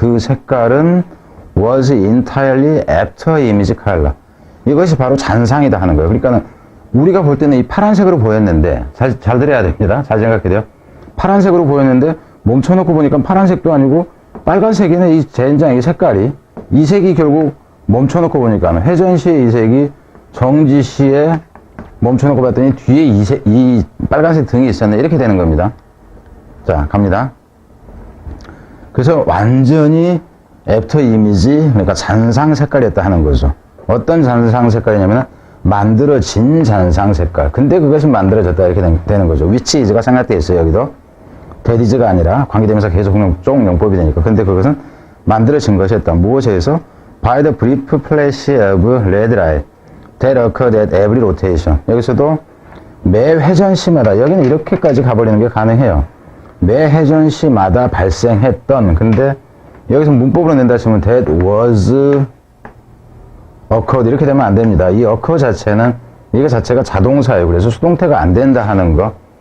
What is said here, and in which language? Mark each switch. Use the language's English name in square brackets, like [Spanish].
[Korean] 그 색깔은 [English] was entirely after image color. [Korean] 이것이 바로 잔상이다 하는 거예요. 그러니까는 우리가 볼 때는 이 파란색으로 보였는데 잘 들어야 됩니다. 잘 생각해야 돼요. 파란색으로 보였는데 멈춰놓고 보니까 파란색도 아니고 빨간색이네. 이 젠장 이 색깔이 이 색이 결국 멈춰놓고 보니까 회전시에 이 색이 정지시에 멈춰놓고 봤더니 뒤에 이 빨간색 등이 있었네. 이렇게 되는 겁니다. 자, 갑니다. 그래서 완전히 애프터 이미지, 그러니까 잔상 색깔이었다 하는 거죠. 어떤 잔상 색깔이냐면 만들어진 잔상 색깔. 근데 그것은 만들어졌다 이렇게 되는 거죠. which is가 생략되어 있어요. 여기도 that is가 아니라 관계대명사 계속적 용법이 되니까. 근데 그것은 만들어진 것이었다. 무엇에 의해서? [English] by the brief flash of red light that occurred at every rotation. [Korean] 여기서도 매 회전시마다, 여기는 이렇게까지 가버리는 게 가능해요. 매 회전시마다 발생했던. 근데 여기서 문법으로 낸다 하시면 [English] that was occurred [Korean] 이렇게 되면 안 됩니다. 이 occur 자체는 이거 자체가 자동사예요. 그래서 수동태가 안 된다 하는 거.